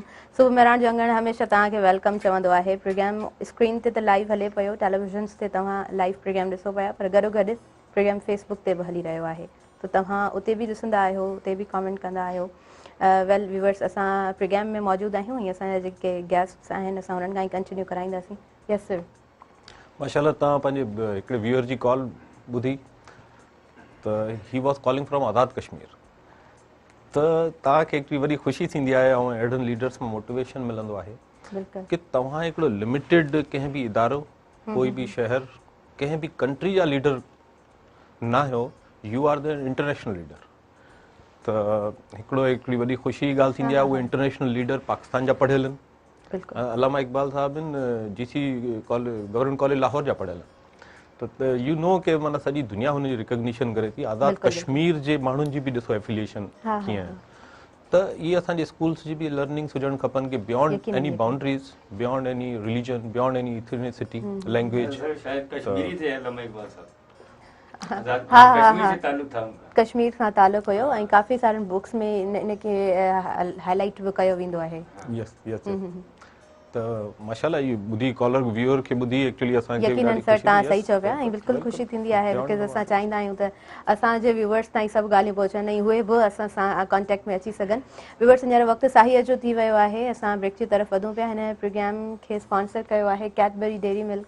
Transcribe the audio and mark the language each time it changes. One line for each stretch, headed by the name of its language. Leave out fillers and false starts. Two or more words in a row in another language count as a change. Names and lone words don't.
Sindhi: सुबुह मेराण जो अंगण हमेशह तव्हांखे वेलकम चवंदो आहे। प्रोग्राम स्क्रीन ते त लाइव हले पियो, टेलीविजन्स ते तव्हां लाइव प्रोग्राम ॾिसो पिया, पर गॾोगॾु प्रोग्राम फेसबुक ते बि हली रहियो आहे, त तव्हां उते बि ॾिसंदा आहियो, उते बि कमेंट कंदा आहियो।
English: Well viewers,
Sindhi: असां प्रोग्राम में मौजूदु आहियूं, हीअं असांजा जेके गेस्ट्स आहिनि असां उन्हनि खां ई कंटिन्यू कराईंदासीं।
English: Yes sir.
Sindhi: माशाल्लाह, तव्हां पंहिंजे हिकिड़े व्यूअर जी कॉल ॿुधी त
English: he was calling from
Sindhi: आज़ाद कश्मीर। त तव्हांखे हिकिड़ी वॾी ख़ुशी थींदी आहे ऐं अहिड़नि लीडर्स में मोटिवेशन मिलंदो आहे बिल्कुलु कि तव्हां हिकिड़ो लिमिटेड कंहिं बि इदारो, कोई बि शहर, कंहिं बि कंट्री जा लीडर न आहियो,
English: You are the international leader.
Sindhi: त हिकिड़ी वॾी ख़ुशी जी ॻाल्हि थींदी आहे, उहे
English: international leader
Sindhi: पाकिस्तान जा पढ़ियल आहिनि। बिल्कुलु अलामा इकबाल साहब आहिनि GC गवर्नमेंट कॉलेज लाहौर जा पढ़ियल आहिनि। त
English: you know
Sindhi: के माना सॼी दुनिया हुनजी रिकॉग्निशन करे थी। आज़ाद बिल्कुलु, कश्मीर जे माण्हुनि जी बि ॾिसो एफिलिएशन हा, कीअं आहे। त इहे असांजे स्कूल्स जी बि लर्निंग्स हुजणु खपनि कि बियॉन्ड यकीनन,
English: एनी
Sindhi: यकीनन।
English: Boundaries, beyond any religion, beyond any ethnicity, language.
Urdu: شاید کشمیری تھے علامہ اقبال صاحب. ہاں ہاں कश्मीर हा سے تعلق تھا ان کا.
Sindhi: कश्मीर सां तालुक़ु हुयो ऐं काफ़ी सारनि बुक्स में इनखे हाईलाइट बि कयो वेंदो आहे।
English: Yes yes.
Sindhi: त माशाल्लाह, इहो ॿुधी
English: caller viewer
Sindhi: खे ॿुधी एक्चुअली असांखे यकीनन सर, तव्हां सही चओ पिया ऐं बिल्कुलु ख़ुशी थींदी आहे, बिकॉज़ असां चाहींदा आहियूं त असांजे व्यूवर्स ताईं सभु ॻाल्हियूं पहुचनि ऐं उहे बि असां सां कॉन्टेक्ट में अची सघनि। व्यूवर्स, हींअर वक़्तु साहीअ जो थी वियो आहे, असां ब्रेक जी तरफ़ वधूं पिया। हिन प्रोग्राम खे स्पॉन्सर कयो आहे कैडबरी डेयरी मिल्क।